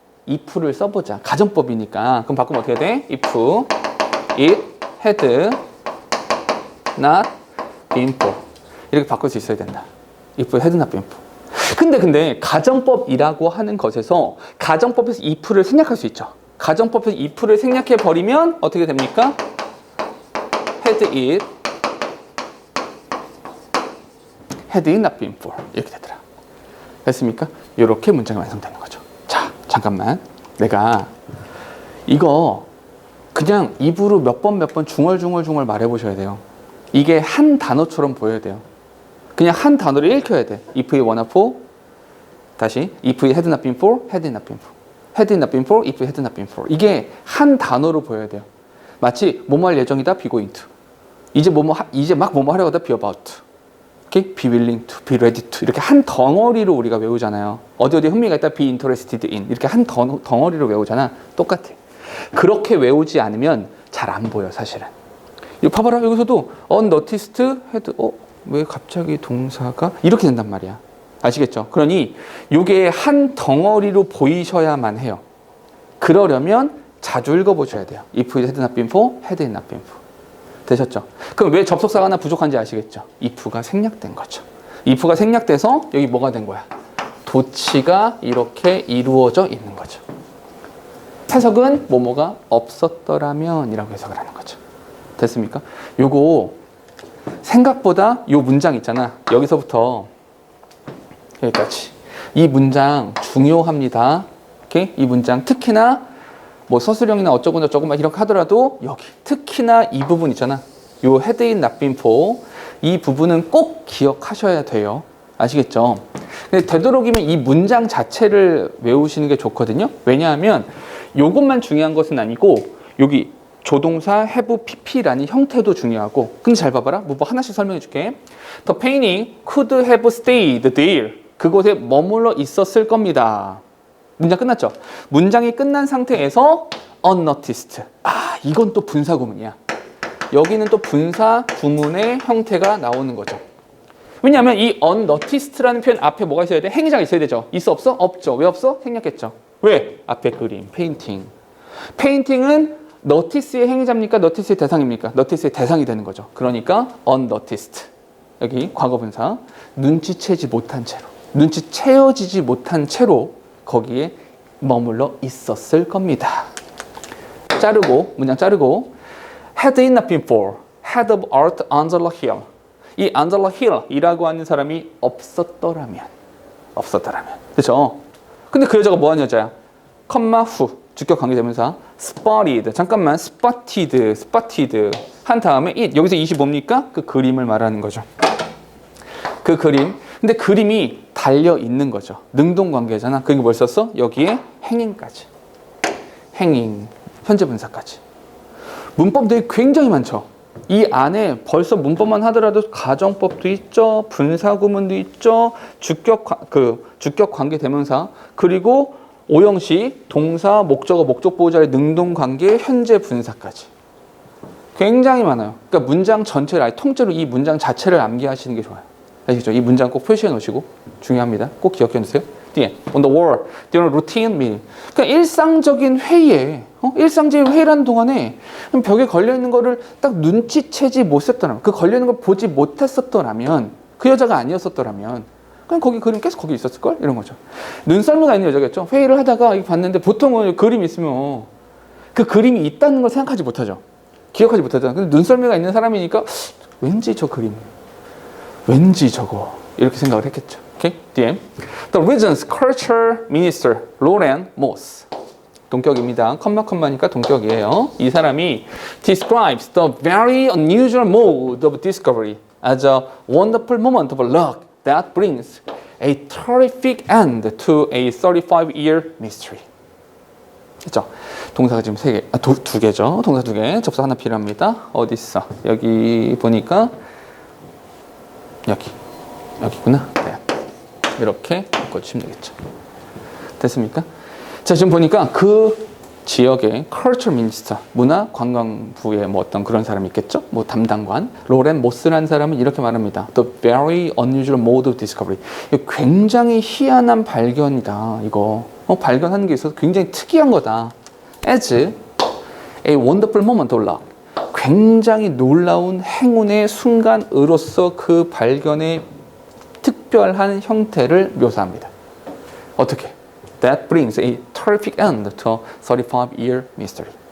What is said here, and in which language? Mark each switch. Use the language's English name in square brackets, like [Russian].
[Korean] if를 써보자. 가정법이니까. 그럼 바꾸면 어떻게 돼? [English] if it had not been for. [Korean] 이렇게 바꿀 수 있어야 된다. [English] if had not been for. [Korean] 근데 가정법이라고 하는 것에서 가정법에서 if를 생략할 수 있죠. 가정법에서 if를 생략해 버리면 어떻게 됩니까? [English] had it not been for [Korean] 이렇게 되더라. 됐습니까? 이렇게 문장이 완성되는 거죠. 자, 잠깐만. 내가 이거 그냥 입으로 몇 번 중얼중얼 말해보셔야 돼요. 이게 한 단어처럼 보여야 돼요. 그냥 한 단어를 읽혀야 돼. [English] if you wanna for 다시 if you had not been for, had it not been for. had it not been for, if you had not been for. [Korean] 이게 한 단어로 보여야 돼요. 마치 뭐뭐 할 예정이다, [English] be going to. [Korean] 이제 막 뭐뭐 하려고 하다, [English] be about to. Okay? be willing to, be ready to. [Korean] 이렇게 한 덩어리로 우리가 외우잖아요. 어디 흥미가 있다, [English] be interested in. [Korean] 이렇게 한 덩어리로 외우잖아. 똑같아. 그렇게 외우지 않으면 잘 안 보여, 사실은. 이거 봐봐라. 여기서도 unnoticed had, 왜 갑자기 동사가 이렇게 된단 말이야. 아시겠죠? 그러니 이게 한 덩어리로 보이셔야만 해요. 그러려면 자주 읽어보셔야 돼요. [English] if it had not been for, had it not been for. [Korean] 되셨죠? 그럼 왜 접속사가 하나 부족한지 아시겠죠? if가 생략된 거죠. if가 생략돼서 여기 뭐가 된 거야? 도치가 이렇게 이루어져 있는 거죠. 해석은 뭐뭐가 없었더라면 이라고 해석을 하는 거죠. 됐습니까? 요거 생각보다 요 문장 있잖아. 여기서부터 여기까지. 이 문장 중요합니다. 오케이? 이 문장 특히나 뭐 서술형이나 어쩌고 저쩌고 막 이렇게 하더라도 여기 특히나 이 부분 있잖아. 요 [English] had it not been for [Korean] 이 부분은 꼭 기억하셔야 돼요. 아시겠죠? 근데 되도록이면 이 문장 자체를 외우시는 게 좋거든요. 왜냐하면 요것만 중요한 것은 아니고 여기 조동사 have pp라는 형태도 중요하고. 근데 잘 봐봐라. 뭐 하나씩 설명해 줄게. [English] The painting could have stayed there. [Korean] 그곳에 머물러 있었을 겁니다. 문장 끝났죠? 문장이 끝난 상태에서 unnoticed. 이건 또 분사 구문이야. 여기는 또 분사 구문의 형태가 나오는 거죠. 왜냐하면 이 unnoticed라는 표현 앞에 뭐가 있어야 돼? 행위자가 있어야 되죠. 있어 없어? 없죠. 왜 없어? 생략했죠. 왜? 앞에 그림, 페인팅. 페인팅은 notice의 행위자입니까? notice의 대상입니까? notice의 대상이 되는 거죠. 그러니까 unnoticed. 여기 과거분사. 눈치채지 못한 채로. 눈치채어지지 못한 채로 거기에 머물러 있었을 겁니다. 자르고 문장 자르고 [English] had it not been for head of art Angela Hill. [Korean] 이 Angela Hill이라고 하는 사람이 없었더라면. 그렇죠? 근데 그 여자가 뭐하는 여자야? 컴마 후 주격 관계대명사 spotted. 잠깐만 spotted 한 다음에 it. 여기서 it이 뭡니까? 그 그림을 말하는 거죠. 그 그림. 근데 그림이 달려 있는 거죠. 능동 관계잖아. 그러니까 뭘 썼어? 여기에 행잉까지. 행잉. 현재 분사까지. 문법들이 굉장히 많죠. 이 안에 벌써 문법만 하더라도 가정법도 있죠. 분사구문도 있죠. 주격 관계 대명사. 그리고 오형식, 동사, 목적어, 목적 보호자의 능동 관계, 현재 분사까지. 굉장히 많아요. 그러니까 문장 전체를 아예 통째로 이 문장 자체를 암기하시는 게 좋아요. 아시죠? 이 문장 꼭 표시해 놓으시고 중요합니다. 꼭 기억해 놓으세요. [English] 뒤에 on the wall, during routine meeting. [Korean] 그러니까 일상적인 회의에 일상적인 회의라는 동안에 벽에 걸려 있는 거를 딱 눈치채지 못했더라면, 그 걸려 있는 걸 보지 못했었더라면, 그 여자가 아니었었더라면, 그냥 거기 그림 계속 거기 있었을 걸 이런 거죠. 눈썰미가 있는 여자겠죠. 회의를 하다가 이거 봤는데 보통은 그림이 있으면 그 그림이 있다는 걸 생각하지 못하죠. 기억하지 못하잖아. 근데 눈썰미가 있는 사람이니까 왠지 저 그림. 왠지 저거 이렇게 생각을 했겠죠. 오케이? DM. [English] The Region's Culture Minister Lauren Moss. [Korean] 동격입니다. 컴마니까 동격이에요. 이 사람이 [English] describes the very unusual mode of discovery as a wonderful moment of luck that brings a terrific end to a 35-year mystery. [Korean] 그렇죠? 동사가 지금 두 개죠. 동사 두 개. 접속 하나 필요합니다. 어디 있어? 여기 보니까 여기구나. 네. 이렇게 바꿔주시면 되겠죠. 됐습니까? 자, 지금 보니까 그 지역의 culture minister, 문화관광부의 뭐 어떤 그런 사람이 있겠죠? 뭐 담당관, 로렌 모스라는 사람은 이렇게 말합니다. [English] The very unusual mode of discovery. [Korean] 이거 굉장히 희한한 발견이다. 이거 발견하는 게 있어서 굉장히 특이한 거다. [English] As a wonderful moment of luck. [Korean] 굉장히 놀라운 행운의 순간으로서 그 발견의 특별한 형태를 묘사합니다. 어떻게? [English] That brings a terrific end to a 35-year mystery.